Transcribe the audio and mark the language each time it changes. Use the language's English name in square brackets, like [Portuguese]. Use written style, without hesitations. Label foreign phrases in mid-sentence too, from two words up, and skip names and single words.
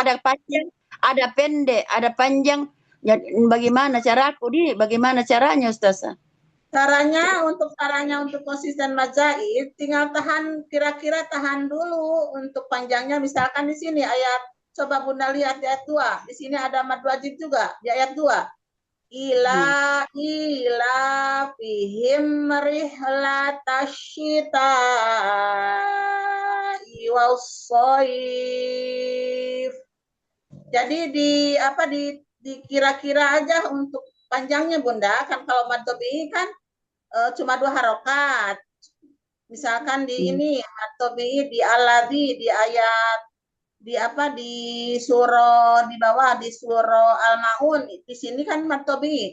[Indonesian] ada panjang, ada pendek, ada panjang. Ya, bagaimana caranya Ustazah? Caranya untuk konsisten mad jaid tinggal kira-kira tahan dulu untuk panjangnya. Misalkan di sini ayat, coba Bunda lihat di ayat 2. Di sini ada mad wajib juga di ayat 2. [Arabic] إيلافهم رحلة الشتاء والصيف. [Indonesian] Jadi dikira-kira aja untuk panjangnya Bunda. Kan kalau mad tabi'i kan cuma 2 harokat. Misalkan di ini mad tabi'i di alladzi di ayat di surah di bawah di surah Al-Maun, di sini kan mad tabi'i.